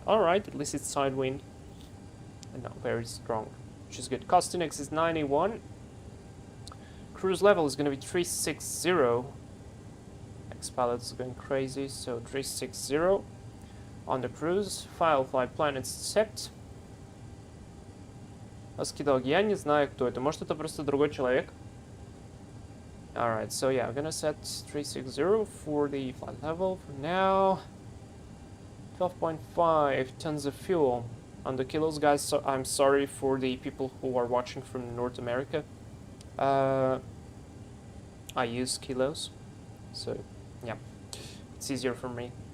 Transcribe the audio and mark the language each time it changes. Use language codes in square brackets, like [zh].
[en] All right, at least it's sidewind, and not very strong, which is good. Cost index is 91. Cruise level is gonna be 360. X-Pilot is going crazy, so 360 on the cruise. File flight plan accept. [ru] Аскидал, я не знаю, кто это. Может, это просто другой человек? [en] Alright, so yeah, I'm gonna set 360 for the flight level for now. 12.5 tons of fuel on the kilos, guys. So I'm sorry for the people who are watching from North America. I use kilos, so yeah, it's easier for me.